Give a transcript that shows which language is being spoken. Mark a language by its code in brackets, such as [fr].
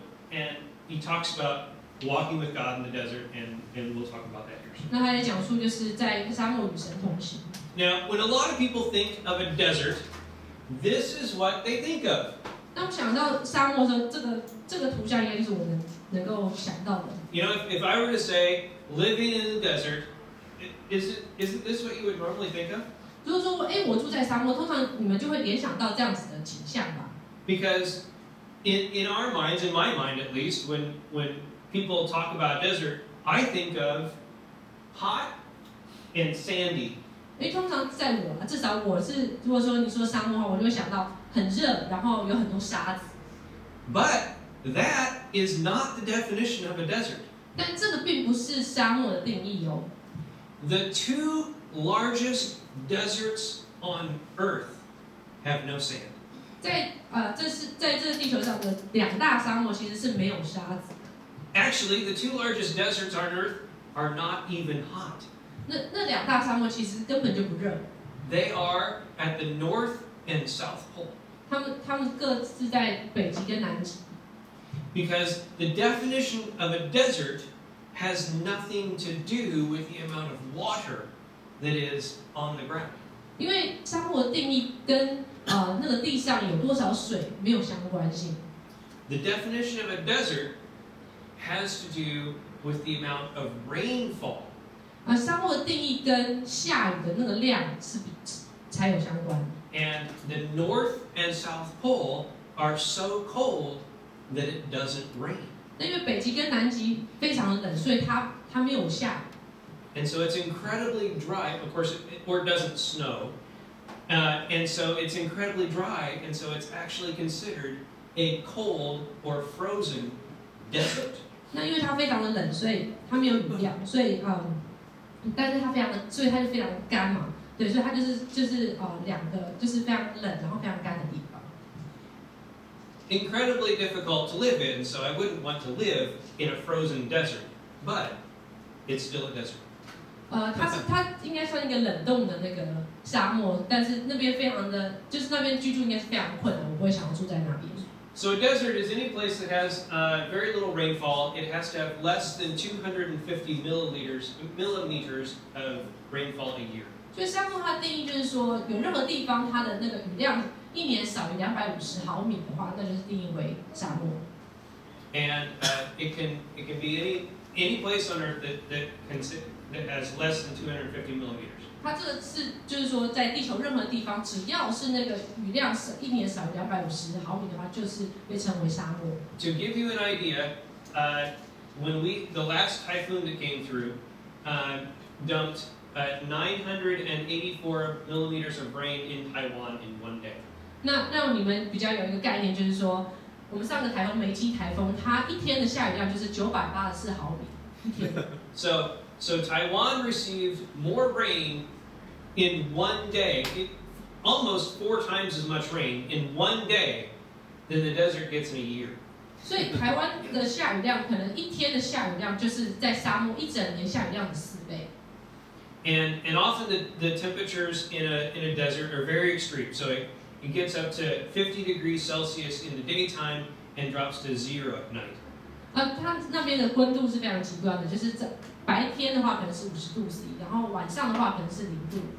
[en] And he talks about walking with God in the desert, and we'll talk about that here. [zh] 那他也讲述就是在沙漠与神同行。 [en] Now, when a lot of people think of a desert, this is what they think of. [zh] 当我想到沙漠的时候，这个图像应该就是我们能够想到的。 [en] You know, if I were to say living in the desert, isn't this what you would normally think of? [zh] 如果说，我住在沙漠，通常你们就会联想到这样子的景象吧。 [en] Because in our minds, in my mind at least, when people talk about desert, I think of hot and sandy. [zh] 因为通常在我，至少我是，如果说你说沙漠的话，我就会想到很热，然后有很多沙子。 [en] But that is not the definition of a desert. [zh] 但这个并不是沙漠的定义哦。 [en] The two largest deserts on Earth have no sand. [zh] 在这个地球上的2大沙漠其实是没有沙子。 [en] Actually, the two largest deserts on Earth are not even hot. [zh] 那2大沙漠其实根本就不热。 [en] They are at the North and South Pole. [zh] 他们各自在北极跟南极。 [en] Because the definition of a desert has nothing to do with the amount of water that is on the ground. [zh] 因为沙漠的定义跟那个地上有多少水没有相关性。 [en] The definition of a desert has to do with the amount of rainfall. [zh] 沙漠的定义跟下雨的那个量才有相关。 [en] And the North and South Pole are so cold that it doesn't rain. [zh] 那因为北极跟南极非常的冷，所以它没有下雨。 [en] And so it's incredibly dry. Of course, or it doesn't snow. And so it's incredibly dry, and so it's actually considered a cold or frozen desert. [zh] 那因为它非常的冷，所以它没有雨量，所以但是它非常的，所以它就非常的干嘛，对，所以它就是两个就是非常冷，然后非常干的地方。 [en] Incredibly difficult to live in, so I wouldn't want to live in a frozen desert, but it's still a desert. [zh] 它应该算一个冷冻的那个沙漠，但是那边非常的，就是那边居住应该是非常困难，我不会想要住在那边。 [en] So a desert is any place that has very little rainfall. It has to have less than 250 millimeters of rainfall a year. [zh] 所以沙漠它的定义就是说，有任何地方它的那个雨量一年少于250毫米的话，那就是定义为沙漠。 [en] And it can be any place on Earth that has less than 250 millimeters. [zh] 它这个是就是说，在地球任何地方，只要是那个雨量一年少于250毫米的话，就是被称为沙漠。 [en] To give you an idea, the last typhoon that came through dumped 984 millimeters of rain in Taiwan in one day. [zh] 那让你们比较有一个概念，就是说，我们上个台风梅基台风，它一天的下雨量就是984毫米一天。 [en] So Taiwan received more rain in one day, almost 4 times as much rain in one day than the desert gets in a year. [zh] 所以台湾的下雨量可能一天的下雨量就是在沙漠一整年下雨量的4倍。 [en] And often the temperatures in a desert are very extreme. So it gets up to 50 degrees Celsius in the daytime and drops to 0 at night. [zh] 它那边的温度是非常极端的，就是在白天的话可能是50度 C， 然后晚上的话可能是0度。